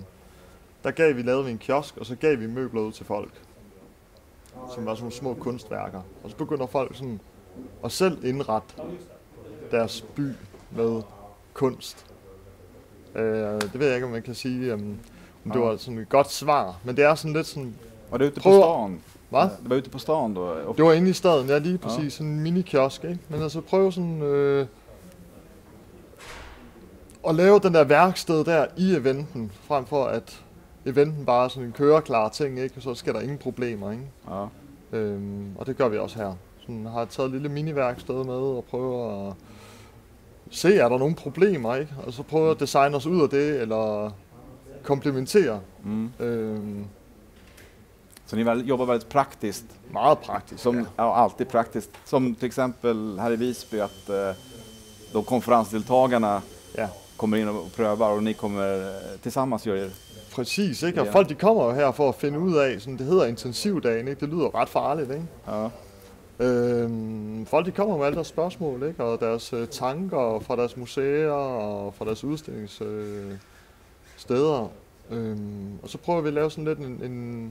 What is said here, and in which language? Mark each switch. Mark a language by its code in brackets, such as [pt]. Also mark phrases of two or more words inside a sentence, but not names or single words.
[da] Der lavede vi en kiosk, og så gav vi møbler ud til folk, som var sådan nogle små kunstværker. Og så begynder folk sådan at selv indrette deres by med kunst. Det ved jeg ikke, om man kan sige, om det var sådan et godt svar, men det er sådan lidt sådan... [sv] Var det ute på stan? [da] Hvad? [sv] Det var ute på stan då? [da] Det var inde i staden, ja, lige præcis. Sådan en mini-kiosk, ikke? Men altså prøve sådan... at lave den der værksted der i eventen, frem for at eventen bare er sådan en køreklar ting, ikke? Og så skal der ingen problemer, ikke? Ja. Og det gør vi også her. Sådan har taget et lille miniværksted med og prøver at se, er der nogle problemer, ikke? Og så prøver at designe os ud af det, eller komplementere. [sv] Så ni jobbar väldigt praktiskt? [da] Meget praktiskt, [sv] Alltid praktiskt. Som till exempel här i Visby att de konferensdeltagarna kommer in och prövar och ni kommer tillsammans gör det. [da] Præcis, ikke? Og folk de kommer jo her for at finde ud af, sådan det hedder intensivdagen, ikke? Det lyder ret farligt, ikke? Ja. Folk de kommer med alle deres spørgsmål, ikke? Og deres tanker fra deres museer og fra deres udstillingssteder. Og så prøver vi at lave sådan lidt en...